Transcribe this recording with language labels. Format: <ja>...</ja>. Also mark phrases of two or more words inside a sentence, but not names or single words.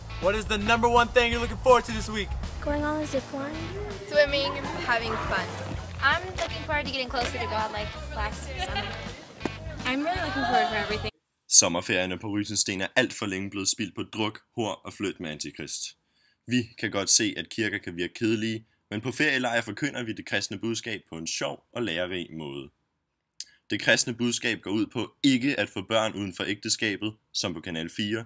<en>What is the #1 thing you're looking forward to this week? Going on a zip line. Swimming, having fun. I'm looking forward to getting closer to God like last summer. I'm really looking forward for everything.</en> <da>Sommerferierne på Rysensten er alt for længe blevet spildt på druk, hor og flyt med antikrist. Vi kan godt se, at kirker kan virke kedelige, men på ferielejr forkynder vi det kristne budskab på en sjov og lærerig måde. Det kristne budskab går ud på ikke at få børn uden for ægteskabet, som på Kanal 4.</da>